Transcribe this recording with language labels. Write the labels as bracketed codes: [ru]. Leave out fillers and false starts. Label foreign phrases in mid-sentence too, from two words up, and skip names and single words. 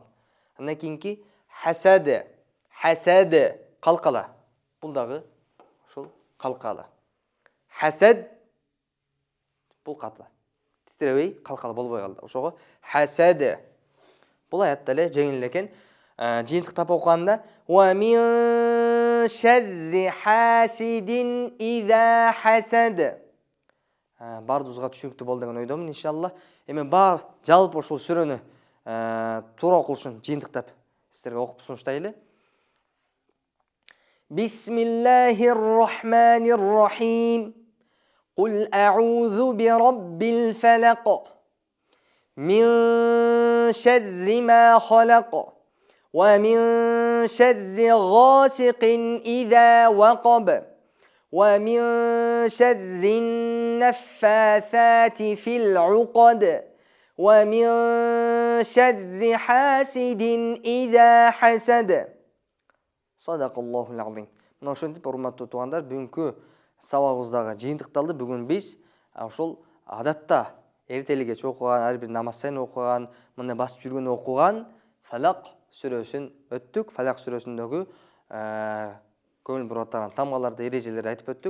[ky] Андан кийинки хасад. Калкала. Бул дагы ушул калкала. Хасад бул ката. Титиребей калкала болбой калды. Ошого хасад. Бул аятта эле жеңил экен. Жыйынтыктап окуганда [ar] ومن شر حاسد إذا حسد. [ky] Бардыбызга түшүнүктүү болду деген ойдомун, иншалла. Эми бар жалпы ушул сүрөнү туура окулуш үчүн жыйынтыктап сиздерге окуп сунуштайлы. [ar] بسم الله الرحمن الرحيم. قل أعوذ برب الفلق. من شر ما خلق. ومن شر غاسق إذا وقب. ومن شر النفاثات في العقد. ومن شر حاسد إذا حسد. صدق الله العظيم. [ky] Мына ошентип, урматтуу туугандар, бүгүнкү сабагыбыздагы жыйынтыкталды. Бүгүн биз ошол адатта эртеликече окуган, ар бир намаз сайын окуган, мындай басып жүргөн окуган Фалак сүрөсүн өттүк. Фалак сүрөсүндөгү көңүл буруп аткан тамгаларды, эрежелерди айтып өттүк.